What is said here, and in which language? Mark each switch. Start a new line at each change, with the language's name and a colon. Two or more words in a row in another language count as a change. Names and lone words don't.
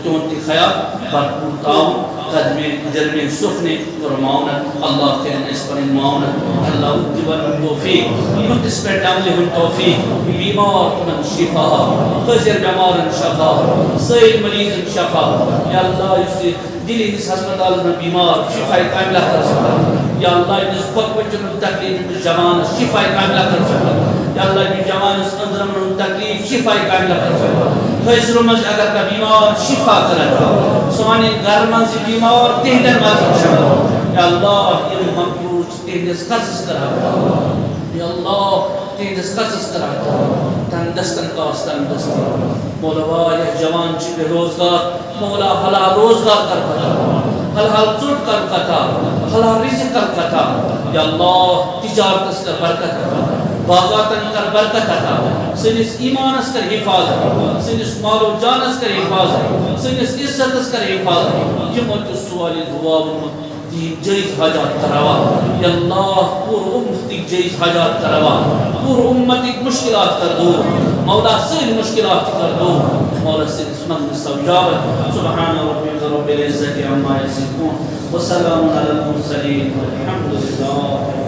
Kashmiri: تِہُنٛد تہِ خیال بھرپوٗر تعاوُن قدمے درمے سُکھنے کوٚر معاونت اللہ کٔرِنۍ اَسہِ پنٕنۍ معاونت اللہ دِوَن توفیق یُہنٛدِس پٮ۪ٹھ عملہِ ہُنٛد توفیق بیمار تِمن شفا حٲضِر بٮ۪مارن شفا سٲری مریضن شفا یا اللہ یُس یہِ دِلہِ ہٕنٛدِس ہسپتالس منٛز بیمار شفا کاملہ کر سکتا یا اللہ ییٚمِس بۄکوچن ہُنٛد تکلیف أمِس جوانس شفا کاملہ کر سکتا یا اللہ أمِس جوانس أنٛدرمن ہُنٛد تکلیف شفا کاملہ کر سکتا حٲضرو منٛز اگر کانٛہہ بیمار شفا کرن سانٮ۪ن گرن منٛز یہِ بیمار تِہنٛدٮ۪ن منٛز شفا یا اللہ یِم مقبوض چھِ تِہنٛدِس قرضس کر یا اللہ تِہنٛدِس قرضس کر تنٛدستن کاس تنٛدست مولا واریاہ جوان چھِ بے روزگار مولا حلال روزگار کر عطا حلال ژوٚٹ کر عطا حلال رزق کر عطا یا اللہ تجارتس کر برکت عطا باغاتن کر برکت عطا سنس ایمانس کر حفاظت سنس مال و جانس کر حفاظت سنس عزتس کر حفاظت یمو تہ سوال دعا تہند جائز حاجات کروا یا اللہ پور امتک جائز حاجات کروا پور امتک مشکلات کر دور مولا ساری مشکلات کر دور مولا سنس من سوجابت
Arabic: سبحان ربک رب العزت عما یصفون وسلام علی المرسلین والحمد للہ